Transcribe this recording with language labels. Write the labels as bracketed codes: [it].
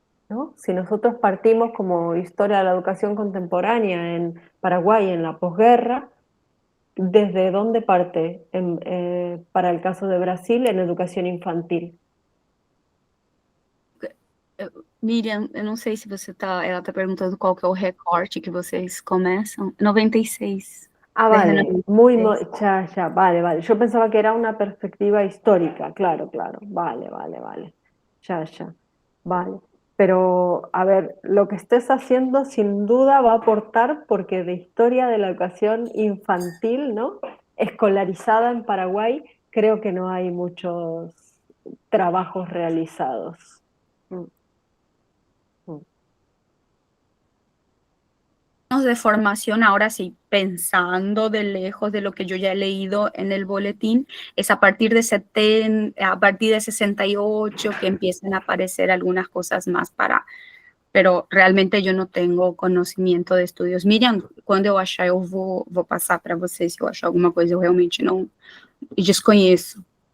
[es] ¿No? Si nosotros partimos como historia de la educación contemporánea en Paraguay en la posguerra, ¿desde dónde parte para el caso de Brasil en educação infantil? [pt] Miriam, eu não sei se ela está perguntando qual que é o recorte que vocês começam. 96. Ah, [es] Desde vale, 96. ya, vale. Yo pensaba que era una perspectiva histórica, claro, vale. Ya, vale. Pero, a ver, lo que estés haciendo sin duda va a aportar porque de historia de la educación infantil, ¿no? Escolarizada en Paraguay, creo que no hay muchos trabajos realizados. Mm, mm. De formación, ahora sí, pensando de lejos de lo que yo ya he leído en el boletín, es a partir de 68 que empiezan a aparecer algunas cosas más pero realmente yo no tengo [pt] conhecimento de estudos. Miriam, quando eu achar, eu vou passar para você, se eu achar alguma coisa, eu realmente não desconheço.